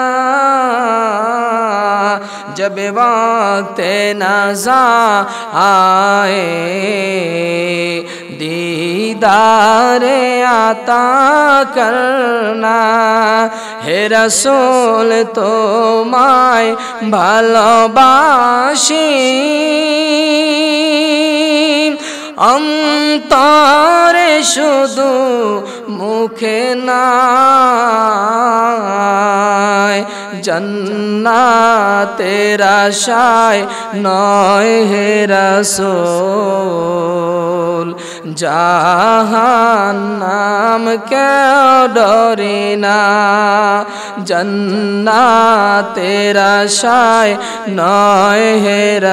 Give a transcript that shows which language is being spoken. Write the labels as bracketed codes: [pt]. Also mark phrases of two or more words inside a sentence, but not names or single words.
[ur] جب وقت نزا آئے دیدار عطا کرنا ہے رسول [bn] তোমায় ভালোবাসি অন্তরে শুধু মুখে নাই জান্নাতের আশায় নয় হে রাসূল জাহান্নাম কেউ ডরি না জান্নাতের আশায় নয় হে